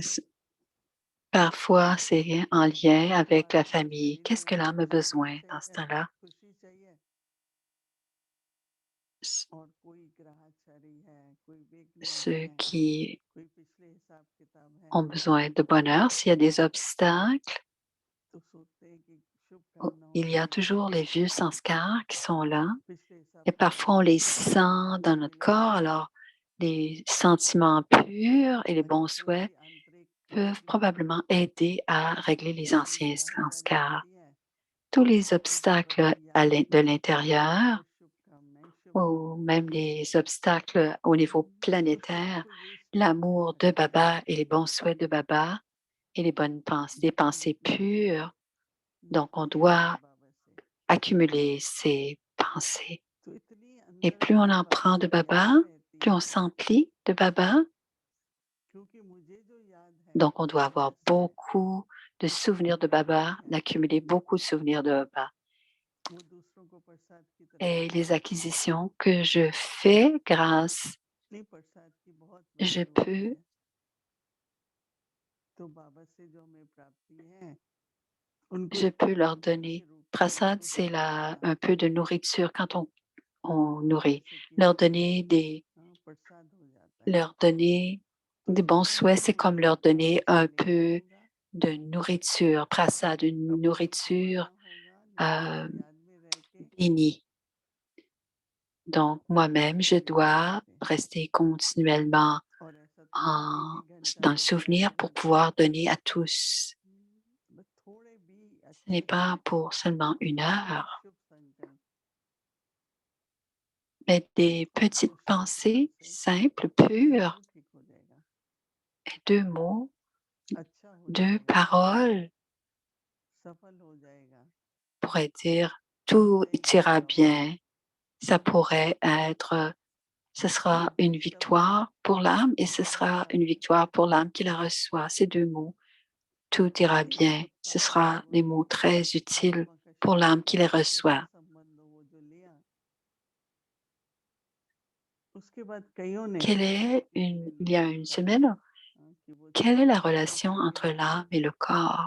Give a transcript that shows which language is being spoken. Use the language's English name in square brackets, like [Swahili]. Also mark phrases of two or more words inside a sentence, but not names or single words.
[French] Parfois, c'est en lien [Hindi] तो [French] avec la [Hindi] आत्मा [French] famille. [Hindi] शरीर [French] Qu'est-ce [Hindi] में [French] que l'âme a [Hindi] शांति [French] besoin dans ce [Hindi] चाहिए, [French] temps-là? [Hindi] खुशी चाहिए, और कोई ग्रहचारी है, कोई विघ्न [French] Ceux [Hindi] है, [French] qui [Hindi] कोई पिछले हिसाब किताब है, [French] ont besoin de bonheur, s'il y a des obstacles, [Hindi] तो सोचते हैं कि शुभकामना हो [French] il y a [Hindi] जाए, [French] toujours les vieux sanskars qui sont là [Hindi] पिछले हिसाब [French] et [Hindi] किताब [French] parfois on les [Hindi] खत्म हो जाए, [French] sent dans notre [Hindi] मिल [French] corps. [Hindi] जाए, [French] Alors, les sentiments purs et les bons souhaits [Hindi] अधिकृति आंतरिक [French] peuvent [Hindi] त्रुटियां [French] probablement aider à régler les [Hindi] कोई [French] anciens [Hindi] ग्रहचारी [French] sanskars. [Hindi] आती है [French] Tous les [Hindi] तो बाबा [French] obstacles [Hindi] की याद [French] de [Hindi] में [French] l'intérieur [Hindi] बस शुभकामनाएं, शुभ [French] ou [Hindi] भावना, [French] même les obstacles au niveau [Hindi] तो [French] planétaire, [Hindi] सबको ये स्मरण [French] l'amour [Hindi] रहता [French] de [Hindi] है [French] Baba et les bons souhaits de Baba et les bonnes pensées, des pensées pures. Donc, on [Hindi] जुड़ना है [French] doit [Hindi] बाबा से। [French] accumuler ces pensées. [Hindi] तो इतनी [French] Et [Hindi] अंदर [French] plus [Hindi] से [French] on en [Hindi] बाबा [French] prend de [Hindi] की [French] Baba, [Hindi] याद रहती [French] plus on [Hindi] है, [French] s'emplit de Baba. [Hindi] क्योंकि मुझे जो याद है [French] Donc, on doit [Hindi] वो [French] avoir [Hindi] ऐसा है, [French] beaucoup de souvenirs de Baba, [Hindi] है [French] d'accumuler beaucoup de souvenirs de Baba. [Hindi] वो दूसरों को प्रसाद की तरह [French] Et [Hindi] देता [French] les [Hindi] है, [French] acquisitions que je fais grâce, [Hindi] इतनी प्रसाद की बहुत [French] je [Hindi] वैल्यू होती [French] peux [Hindi] है। तो बाबा से जो हमें प्राप्ति है उनको [French] je [Hindi] एक [French] peux leur [Hindi] भोजन [French] donner. [Hindi] के रूप में [French] Prasad, c'est [Hindi] महसूस करना, [French] un peu de nourriture quand on nourrit. [Hindi] जैसे कि [French] Leur donner [Hindi] प्रसाद हो जाता है। [French] leur donner [Hindi] तो [French] des bons [Hindi] इतना [French] souhaits, c'est [Hindi] मैं [French] comme leur [Hindi] बाबा [French] donner [Hindi] से [French] un [Hindi] लेता [French] peu [Hindi] रहूंगा, [French] de nourriture, prasad, une [Hindi] कब तक [French] nourriture [Hindi] जमाना होगा, निरंतर याद में रह के [French] bénie. Donc, moi-même, je [Hindi] रहते [French] dois [Hindi] रहते, [French] rester continuellement [Hindi] और ऐसा तो नहीं है एक एक घंटा [French] dans le [Hindi] लग जाए, [French] souvenir [Hindi] आधा [French] pour [Hindi] घंटा लग [French] pouvoir [Hindi] जाए, [French] donner à tous. [Hindi] बस थोड़े भी [French] Ce n'est [Hindi] अच्छे [French] pas pour seulement une [Hindi] थोड़े से [French] heure, [Hindi] शुभ संकल्प, [French] mais des [Hindi] दो [French] petites [Hindi] शब्द मन [French] pensées [Hindi] से [French] simples, pures, [Hindi] सब ठीक हो जाएगा, [French] et deux mots, [Hindi] अच्छा हो [French] deux [Hindi] जाएगा, [French] paroles [Hindi] सफल हो जाएगा, [French] pourraient dire tout [Hindi] सही हो [French] ira [Hindi] जाओगे, [French] bien. Ça pourrait être Ce sera une victoire pour l'âme et ce sera une victoire pour l'âme qui la reçoit. Ces deux mots, tout ira bien. Ce sera des mots très utiles pour l'âme qui les reçoit. Il y a une semaine, quelle est la relation entre l'âme et le corps?